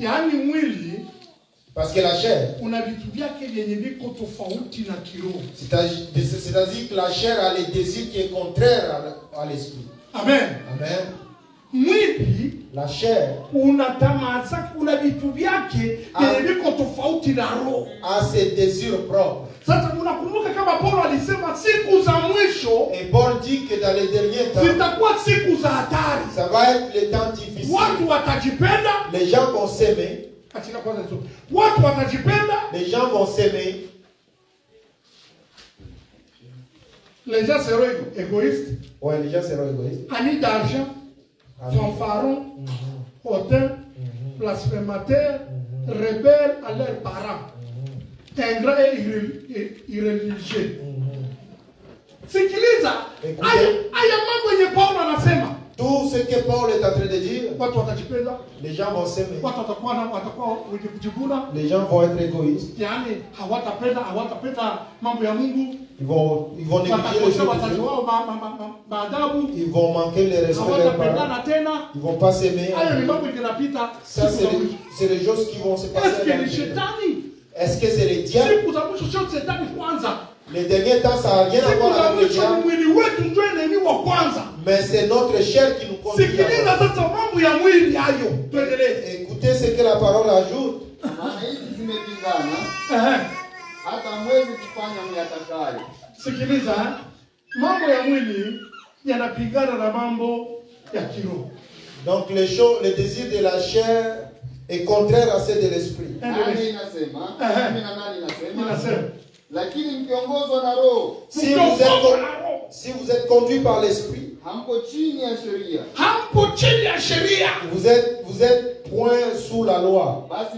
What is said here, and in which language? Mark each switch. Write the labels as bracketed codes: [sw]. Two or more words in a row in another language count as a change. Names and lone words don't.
[fr] Parce que la chair, c'est-à-dire que la chair a les désirs qui est contraire à l'esprit. Amen. Amen. [sw] Mwili [fr] la chair a ses désirs propres. [sw] Sasa unakumbuka kama Paulo alisema siku za mwisho, [fr] et Paul dit que dans les derniers temps [sw] zitakuwa siku za hatari. [fr] Ça va être les temps difficiles. [sw] Watu watajipenda, [fr] les gens vont s'aimer. [sw] Achika kwanza tu. Watu watajipenda, [fr] les gens vont s'aimer. Les gens seront égoïstes. Ouais, les gens seront égoïstes. Amis d'argent, fanfarons, hautains, blasphémateurs, rebelles à leurs parents. Ingrats et irreligieux. [sw] Sikiliza, haya mambo yenye Paulo anasema. [fr] Tout ce que Paul est en train de dire, [sw] watu watajipenda, [fr] les gens vont s'aimer. [sw] Watu watakuwa kujivuna, [fr] les gens vont être égoïstes. [sw] Yani hawatapenda mambo ya Mungu. [fr] Ils vont négliger les choses. Ils vont manquer les respects de leurs parents. Ils vont pas s'aimer. Ça c'est les choses qui vont se passer. Est-ce que c'est les diables? Les derniers temps, ça n'a rien à voir avec les diables. Mais c'est notre chair qui nous conduit. Écoutez ce que la parole ajoute. [sw] Sikiliza, mambo ya mwili yanapigana na mambo ya kiroho. [fr] Donc les désirs de la chair est contraire à ceux de l'esprit. Si vous êtes conduit par l'esprit, vous êtes point sous la loi.